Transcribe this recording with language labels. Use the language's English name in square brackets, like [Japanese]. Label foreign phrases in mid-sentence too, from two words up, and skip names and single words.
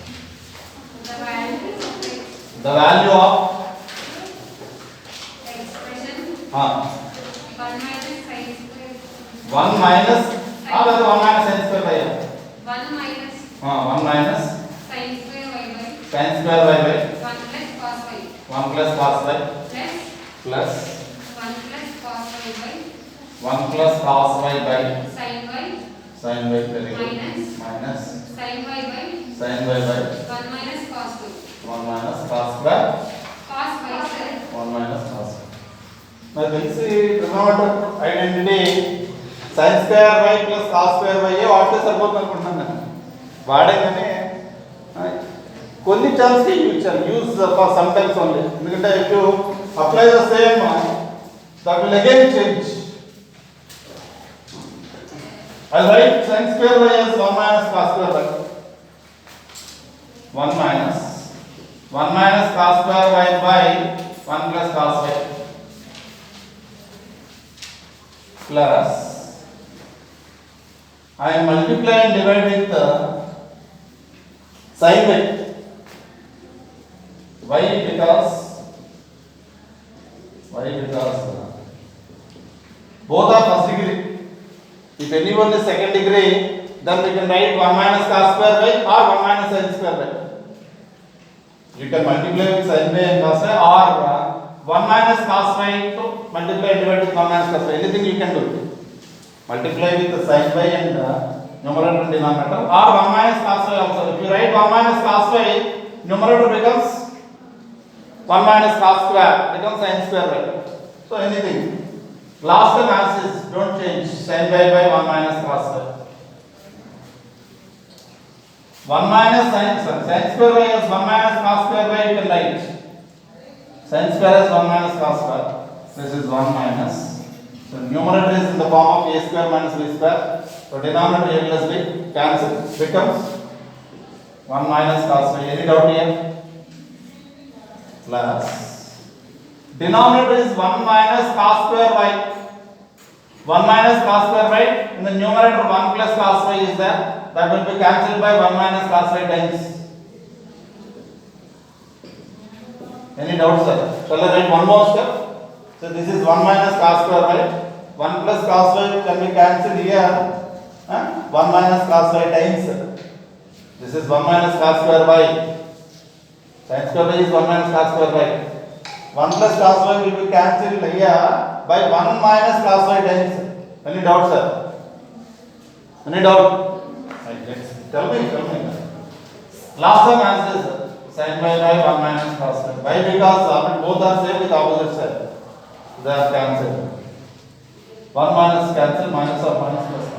[English] The value of expression हाँ 1 minus sin square 1 minus [Hindi] हाँ वैसे [English] 1 minus sin square by 1 minus हाँ 1 minus sin square y by sin square by 1 plus cos y 1 plus cos y plus plus 1 plus cos y by 1 plus cos y by sin y sin y very good minus minus sin y by sin y by 1 minus cos y 1 minus cos square cos y square 1 minus cos. Now this is trigonometric identity sin square y plus cos square y [Telugu] ఏ వాటితో సరిపోతుంది అనుకుంటున్నాను నేను వాడేగానే కొన్ని టర్మ్స్ కి [English] use for some times only ఎందుకంటే if you apply the same that will again change I write sin square y as 1 minus cos square y 1 minus cos square y by 1 plus cos y plus I multiply and divide with sin y. Why? Because both are first degree. If anyone is second degree, then we can write 1 minus cos square y or 1 minus sin square y. You can multiply with sin y and cos y or 1 minus cos y to multiply and divide with 1 minus cos y. Anything you can do. Multiply with the sin y and numerator and denominator or 1 minus cos y also. If you write 1 minus cos y, numerator becomes 1 minus cos square becomes sin square y. So anything. Last term as is, don't change. Sin y by 1 minus cos y. 1 minus sin square y is 1 minus cos square y you can write. Sin square is 1 minus cos square. This is 1 minus. So numerator is in the form of a square minus b square. So denominator a plus b cancel becomes 1 minus cos y. Any doubt here? Plus denominator is 1 minus cos square y. 1 minus cos square y. In the numerator 1 plus cos y is there. That will be cancelled by 1 minus cos y times. Any doubts, sir? Shall I write one more step? So this is 1 minus cos square y. 1 plus cos y can be cancelled here. 1 minus cos y times. This is 1 minus cos square y. Sin square y is 1 minus cos square y. 1 plus cos y will be cancelled here by 1 minus cos y times. Any doubt, sir? Any doubt? Yes. Tell me. Last time answer is sin y by 1 minus cos y. Why? Because both are same with opposite side. They are cancelled. 1 minus cancel minus or minus plus cos.